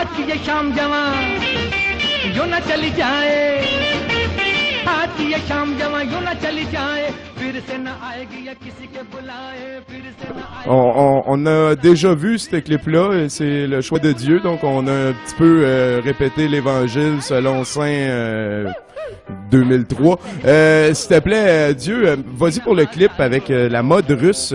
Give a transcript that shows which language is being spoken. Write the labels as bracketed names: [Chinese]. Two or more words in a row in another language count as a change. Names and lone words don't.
[Hindi] ये शाम जवां यूं न चली जाए आती ये शाम जवां यूं न चली जाए फिर से न आएगी या किसी के बुलाए फिर से न आएगी [French] On a déjà vu ce clip-là, et c'est le choix de Dieu, donc on a un petit peu répété l'Évangile selon Saint 2003. S'il te plaît, Dieu, vas-y pour le clip avec la mode russe.